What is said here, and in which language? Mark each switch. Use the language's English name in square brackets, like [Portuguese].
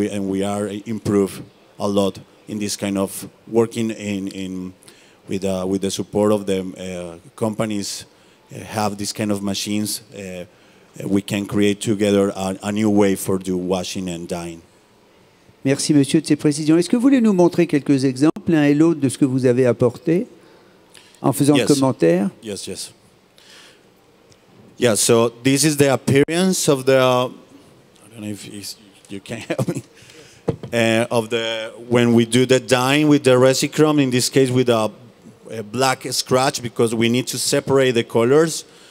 [English] We are improve a lot in this kind of working with the support of the companies have this kind of machines. We can create together a new way for the washing and dyeing. [French] Merci, monsieur, de ces précisions. Est-ce que vous voulez nous montrer quelques exemples, l'un et l'autre, de ce que vous avez apporté, en faisant le commentaire? [English] Yes, yes. Yeah, so this is the appearance of the, I don't know if you can help me, of the, when we do the dyeing with the Resichrome, in this case with a black scratch, because we need to separate the colors.